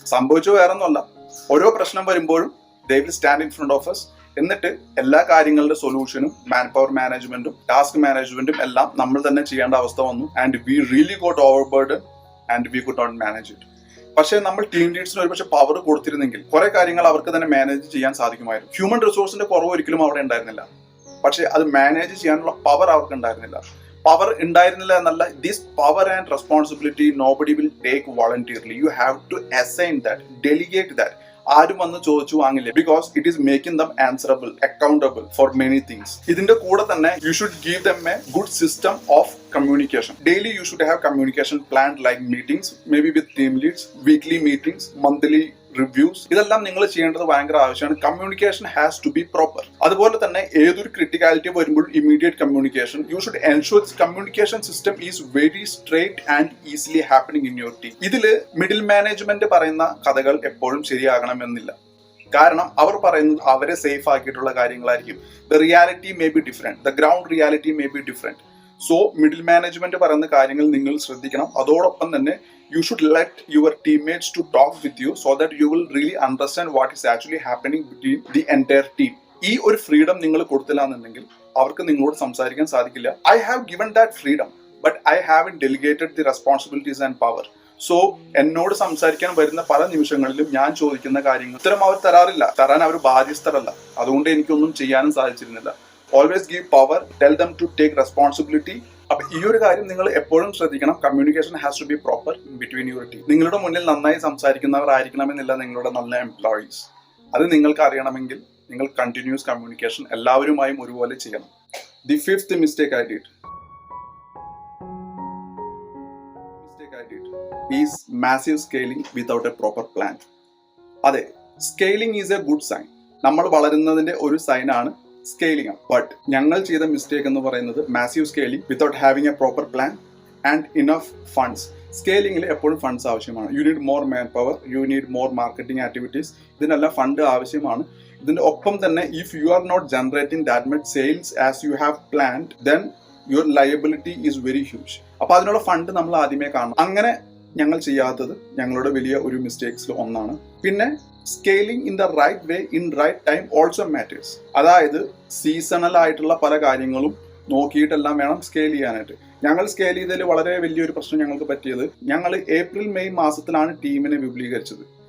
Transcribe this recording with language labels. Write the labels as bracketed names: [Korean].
[Malayalam] സംഭവിച്ചു വേറൊന്നുമല്ല, ഓരോ പ്രശ്നം വരുമ്പോഴും [English] they will stand in front of us. [Malayalam] എന്നിട്ട് എല്ലാ കാര്യങ്ങളുടെ സൊല്യൂഷനും മാൻ പവർ മാനേജ്മെന്റും ടാസ്ക് മാനേജ്മെന്റും എല്ലാം നമ്മൾ തന്നെ ചെയ്യേണ്ട അവസ്ഥ വന്നു. [English] And we really got over burden and we could not manage it. [Malayalam] പക്ഷേ നമ്മൾ ടീം ലീഡ്സിന് ഒരു പക്ഷേ പവർ കൊടുത്തിരുന്നെങ്കിൽ കുറെ കാര്യങ്ങൾ അവർക്ക് തന്നെ മാനേജ് ചെയ്യാൻ സാധിക്കുമായിരുന്നു. ഹ്യൂമൻ റിസോഴ്സിന്റെ കുറവ് ഒരിക്കലും അവിടെ ഉണ്ടായിരുന്നില്ല. പക്ഷെ അത് മാനേജ് ചെയ്യാനുള്ള പവർ അവർക്ക് ഉണ്ടായിരുന്നില്ല. പവർ ഉണ്ടായിരുന്നില്ല എന്നല്ല, [English] This power and responsibility nobody will take voluntarily. You have to assign that, delegate that. [Malayalam] ആരും വന്ന് ചോദിച്ചു വാങ്ങില്ല. [English] Because it is making them answerable, accountable for many things. [Malayalam] ഇതിന്റെ കൂടെ തന്നെ [English] You should give them a good system of communication. Daily you should have communication planned, like meetings, maybe with team leads, weekly meetings, monthly reviews. [Malayalam] ഇതെല്ലാം നിങ്ങൾ ചെയ്യേണ്ടത് ഭയങ്കര ആവശ്യമാണ്. [English] Communication has to be proper. [Malayalam] അതുപോലെ തന്നെ ഏതൊരു ക്രിട്ടിക്കാലിറ്റി വരുമ്പോൾ immediate communication. [English] You should ensure communication system is very straight and easily happening in your team. [Malayalam] ഇതില് മിഡിൽ മാനേജ്മെന്റ് പറയുന്ന കഥകൾ എപ്പോഴും ശരിയാകണമെന്നില്ല. കാരണം അവർ പറയുന്നത് അവരെ സേഫ് ആക്കിയിട്ടുള്ള കാര്യങ്ങളായിരിക്കും. [English] The reality may be different, the ground reality may be different. [Malayalam] So middle management പറയുന്ന കാര്യങ്ങൾ നിങ്ങൾ ശ്രദ്ധിക്കണം. അതോടൊപ്പം തന്നെ [English] you should let your teammates to talk with you so that you will really understand what is actually happening between the entire team. [Malayalam] ഈ ഒരു freedom നിങ്ങൾ കൊടുത്തില്ല എന്നുണ്ടെങ്കിൽ അവർക്ക് നിങ്ങളോട് സംസാരിക്കാൻ സാധിക്കില്ല. [English] I have given that freedom, but I haven't delegated the responsibilities and power. [Malayalam] So എന്നോട് സംസാരിക്കാൻ വരുന്ന പല നിമിഷങ്ങളിലും ഞാൻ ചോദിക്കുന്ന കാര്യങ്ങൾ ഉത്തരം അവർ തരാൻ അവർ ബാധ്യസ്ഥരല്ല. അതുകൊണ്ട് എനിക്കൊന്നും ചെയ്യാനും സാധിച്ചിരുന്നില്ല. [English] Always give power, tell them to take responsibility. [Malayalam] അപ്പൊ ഈ ഒരു കാര്യം നിങ്ങൾ എപ്പോഴും ശ്രദ്ധിക്കണം. [English] Communication has to be proper between your team. [Malayalam] നിങ്ങളുടെ മുന്നിൽ നന്നായി സംസാരിക്കുന്നവർ ആയിരിക്കണമെന്നില്ല നിങ്ങളുടെ നല്ല എംപ്ലോയീസ്. അത് നിങ്ങൾക്ക് അറിയണമെങ്കിൽ നിങ്ങൾ കണ്ടിന്യൂസ് കമ്മ്യൂണിക്കേഷൻ എല്ലാവരുമായും ഒരുപോലെ ചെയ്യണം. [English] The fifth mistake I did is massive scaling without a proper plan. [Malayalam] അതെ, [English] Scaling is a good sign. [Malayalam] നമ്മൾ വളരുന്നതിന്റെ ഒരു സൈനാണ് സ്കെയിലിംഗ് അപ്പ്. [English] but [Malayalam] ഞങ്ങൾ ചെയ്ത മിസ്റ്റേക്ക് എന്ന് പറയുന്നത് [English] Massive scaling without having a proper plan and enough funds. [Malayalam] സ്കെയിലിംഗിൽ എപ്പോഴും funds ആവശ്യമാണ്. [English] You need more man power, you need more marketing activities. [Malayalam] ഇതിനെല്ലാം ഫണ്ട് ആവശ്യമാണ്. ഇതിന്റെ ഒപ്പം തന്നെ [English] if you are not generating that much sales as you have planned, then your liability is very huge. [Malayalam] അപ്പോൾ അതിനുള്ള fund നമ്മൾ ആദ്യമേ കാണണം. അങ്ങനെ ഞങ്ങൾ ചെയ്യാത്തത് ഞങ്ങളുടെ വലിയ ഒരു മിസ്റ്റേക്സിൽ ഒന്നാണ്. [English] പിന്നെ scaling in the right way in right time also matters. [Malayalam] അതായത് സീസണൽ ആയിട്ടുള്ള പല കാര്യങ്ങളും നോക്കിയിട്ടെല്ലാം വേണം സ്കെയിൽ ചെയ്യാനായിട്ട്. ഞങ്ങൾ സ്കെയിൽ ചെയ്തതിൽ വളരെ വലിയൊരു പ്രശ്നം ഞങ്ങൾക്ക് പറ്റിയത്, ഞങ്ങൾ ഏപ്രിൽ മെയ് മാസത്തിലാണ് ടീമിനെ വിപുലീകരിച്ചത്.